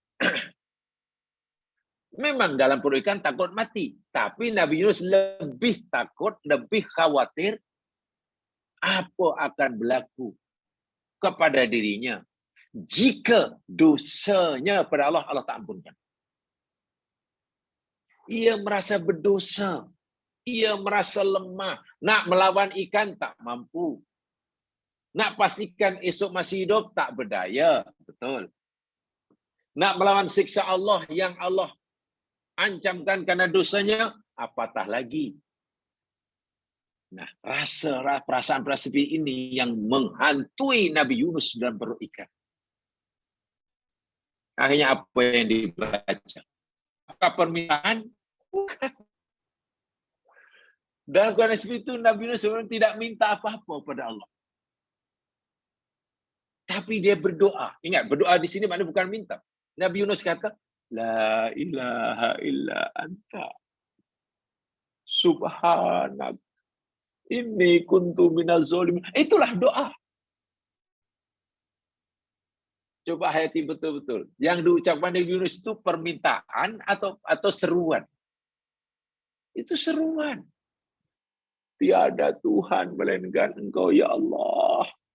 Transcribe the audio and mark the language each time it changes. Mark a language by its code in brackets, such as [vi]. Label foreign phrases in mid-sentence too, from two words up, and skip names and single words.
[ms] Memang dalam perut ikan takut mati, tapi Nabi Yunus lebih takut, lebih khawatir apa akan berlaku kepada dirinya jika dosanya pada Allah, Allah tak ampunkan. Ia merasa berdosa, ia merasa lemah, nak melawan ikan tak mampu, nak pastikan esok masih hidup tak berdaya, betul. Nak melawan siksa Allah yang Allah ancamkan karena dosanya, apatah lagi. Nah, perasaan seperti ini yang menghantui Nabi Yunus dalam perut ikan. Akhirnya apa yang dibaca? Apakah permintaan? Bukan. Dalam keadaan seperti itu, Nabi Yunus sebenarnya tidak minta apa-apa pada Allah. Tapi dia berdoa. Ingat, berdoa di sini maknanya bukan minta. Nabi Yunus kata, [ar] لا إله إلا أنت. Subhanak. إني كنت من الظالمين. [ms] Itulah doa. Coba hayati betul-betul. Yang diucapkan Nabi Yunus itu permintaan atau seruan. Itu seruan. Tiada Tuhan melainkan Engkau, ya Allah.